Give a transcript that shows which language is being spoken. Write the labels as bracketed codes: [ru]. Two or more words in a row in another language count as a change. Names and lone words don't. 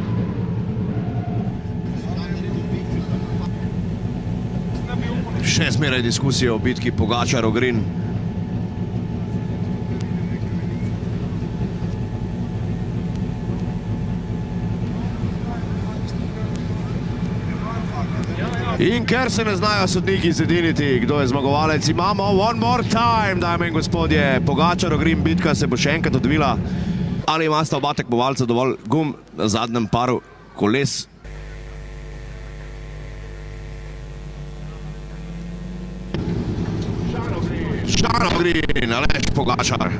[sl] Še zmeraj diskusije o bitki Pogačar-Green. In ker se ne znajo sodniki zediniti, kdo je zmagovalec, imamo [en] one more time, [sl] dame in gospodje. Pogačar-Green bitka se bo še enkrat odvila. Ali imasta oba tekmovalca dovolj gum na zadnjem paru koles? Žano Green, Aleš Pogačar.